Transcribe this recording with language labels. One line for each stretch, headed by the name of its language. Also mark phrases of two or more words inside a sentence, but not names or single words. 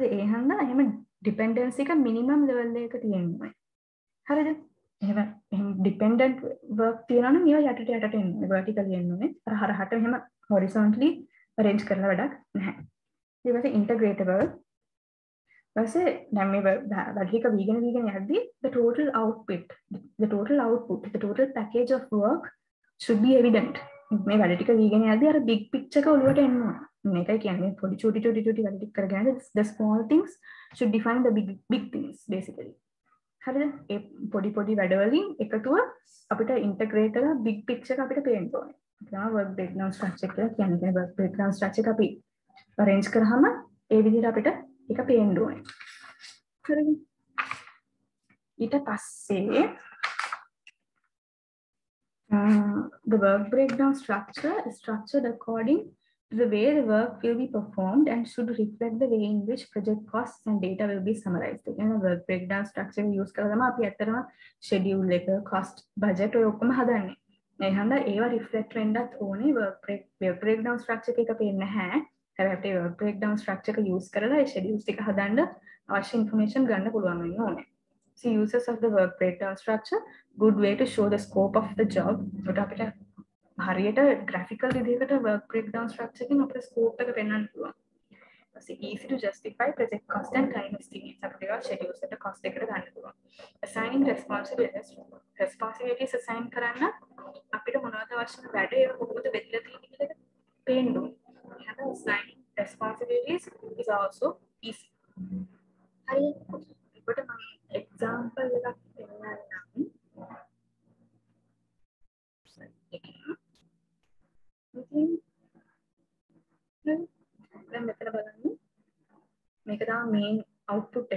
Sinhala: ඒ හන්දා එහෙම dependency එක
English: minimum level
Sinhala: එකක තියෙන්න ඕනේ. හරිද? එහෙම
English: dependent work
Sinhala: තියෙනවා නම් ඒවා යටට එන්න ඕනේ. vertically එන්න ඕනේ. අර හරහට එහෙම horizontally arrange කරලා වැඩක් නැහැ. ඊට පස්සේ
English: integratable
Sinhala: පස්සේ දැන් මේ වැඩික වීගෙන යද්දී
English: the total output the total package of work should be evident.
Sinhala: මේ වැඩ ටික වීගෙන යද්දී අර
English: big picture
Sinhala: එක ඔලුවට එන්න ඕන. මේකයි කියන්නේ පොඩි චුටි වැඩ ටික කරගෙන
English: the small things should define the big things basically.
Sinhala: හරිද? ඒ පොඩි වැඩවලින් එකතුව අපිට integrate කරලා
English: big picture
Sinhala: එක අපිට පේන්න ඕනේ. ඒක
English: work breakdown structure
Sinhala: කියලා කියන්නේ.
English: work breakdown structure
Sinhala: එක අපි arrange කරාම ඒ විදිහට අපිට ඒක පේන්න ඕනේ. හරිද? ඊට පස්සේ
English: the work breakdown structure is structured according to the way the work will be performed and should reflect the way in which project costs and data will be summarized.
Sinhala: again the
English: work breakdown structure
Sinhala: use කරලා තමයි අපි ඇත්තටම schedule එක
English: cost budget
Sinhala: ඔය ඔක්කොම හදන්නේ. මේ හන්දා ඒවා reflect වෙන්නත් ඕනේ
English: work breakdown structure
Sinhala: එක පේන්නේ නැහැ. හැබැයි අපිට
English: work breakdown structure
Sinhala: එක use කරලා ඒ schedules ටික හදන්න අවශ්‍ය information ගන්න පුළුවන් වෙන්න ඕනේ.
English: So uses of the work breakdown structure good way to show the scope of the job.
Sinhala: ඒකට අපිට හරියට graphical විදිහකට
English: work breakdown structure
Sinhala: එකෙන් අපේ scope එක පෙන්වන්න පුළුවන්.
English: ඊපස්සේ easy to justify project cost and time estimates
Sinhala: අපිට ඒවා schedules එකට cost එකට ගන්න පුළුවන්.
English: assigning responsibilities
Sinhala: assign කරන්න අපිට මොනවද අවශ්‍ය වැඩ ඒක කොහොමද බෙදලා තියෙන්නේ කියලා පේන්න ඕනේ.
English: එහෙනම් assigning responsibilities is also easy.
Sinhala: හරිද? ඒකට මම example එකක් පෙන්නන්නම්. දැන් මෙතන බලන්න මේක තමයි
English: main output
Sinhala: එක.